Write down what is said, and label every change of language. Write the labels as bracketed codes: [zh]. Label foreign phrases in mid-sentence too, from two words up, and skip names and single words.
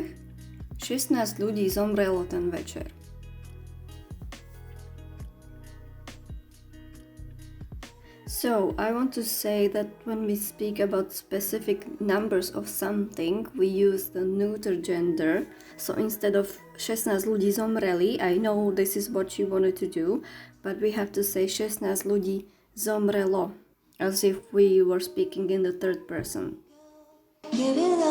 [sk] 16 ľudí zomrelo ten večer. [en] So, I want to say that when we speak about specific numbers of something, we use the neuter gender. So instead of [sk] 16 ľudí zomreli, [en] I know this is what you wanted to do, but we have to say [sk] 16 ľudí zomrelo, [en] as if we were speaking in the third person. Give it